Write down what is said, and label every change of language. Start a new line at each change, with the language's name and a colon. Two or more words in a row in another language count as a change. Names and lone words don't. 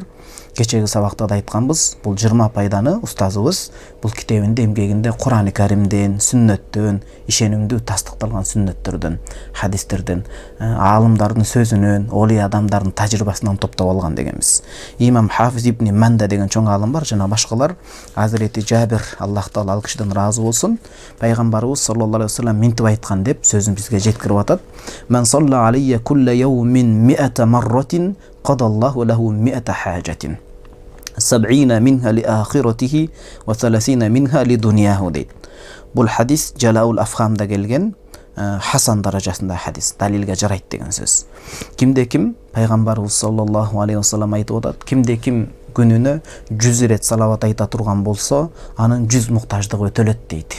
Kyrgyz: Кечеги сабакта да айтканбыз, бул 20 пайданы устазыбыз бул китебинде, эмгегинде Кур'ан-ы Каримден, сүннөттөн, ишенимдүү тастыкталган сүннөттөрдөн, хадистерден, аалымдардын сөзүнөн, олий адамдардын тажрыйбасынан топтоп алган дегенбиз. Имам Хафиз ибн Манда деген чоң аалым бар, жана башкалар. Азирети Жабир, Аллах Таала ал кишиден ыраазы болсун, пайгамбарыбыз
Arabic: صلى الله عليه وسلم
Kyrgyz: минтип айткан деп сөзүн бизге жеткирип атат.
Arabic: من صلى علي كل يوم 100 مرة قضى الله له 100 حاجة. 70 منها لآخرته و30 منها لدنياه дейт.
Kyrgyz: Бул хадис Жалаул Афхамда келген, хасан даражасында хадис, далилге жарайт деген сөз. Кимде ким пайгамбарыбыз
Arabic: صلى الله عليه وسلم
Kyrgyz: айтып атат, кимде ким күнүнө 100 рет салават айта турган болсо, анын 100 муктаждыгы өтөлөт дейт.